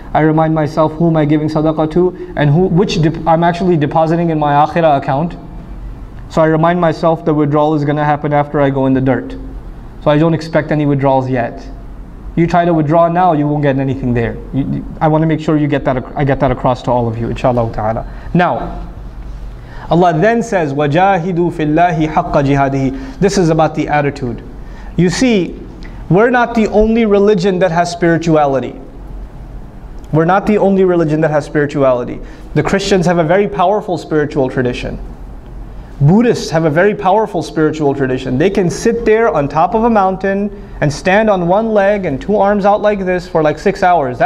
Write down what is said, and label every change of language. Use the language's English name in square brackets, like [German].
[English] I remind myself who am I giving sadaqah to and which I'm actually depositing in my akhirah account. So I remind myself the withdrawal is going to happen after I go in the dirt. So I don't expect any withdrawals yet. You try to withdraw now, you won't get anything there. I want to make sure you get that. I get that across to all of you, inshallah ta'ala. Now, Allah then says, [Arabic] وَجَاهِدُوا فِي اللَّهِ حَقَّ جِهَادِهِ. [English] This is about the attitude. You see, we're not the only religion that has spirituality. We're not the only religion that has spirituality. The Christians have a very powerful spiritual tradition. Buddhists have a very powerful spiritual tradition. They can sit there on top of a mountain and stand on one leg and two arms out like this for like 6 hours.